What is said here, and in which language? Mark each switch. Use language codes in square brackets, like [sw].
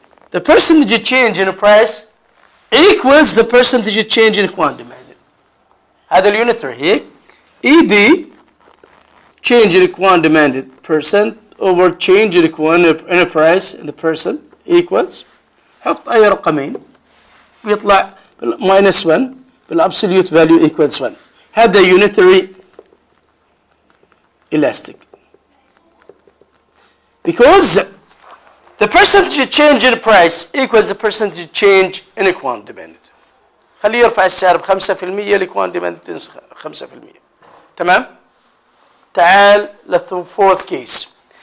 [en] The percentage change in the price equals the percentage change in quantity demanded. [ar] هذا اليونتري هيك. [en] ED change in quantity demanded percent over change in the price in the percent equals. [ar] حط أي رقمين بيطلع minus 1 بالabsolute value equals 1. [en] هذا unitary elastic. Because the percentage change in price equals the percentage change in the quantity demanded. [ar] خليه يرفع السعر ب5% الكوانتي demanded بتنسخ 5%. تمام؟ تعال للfourth case.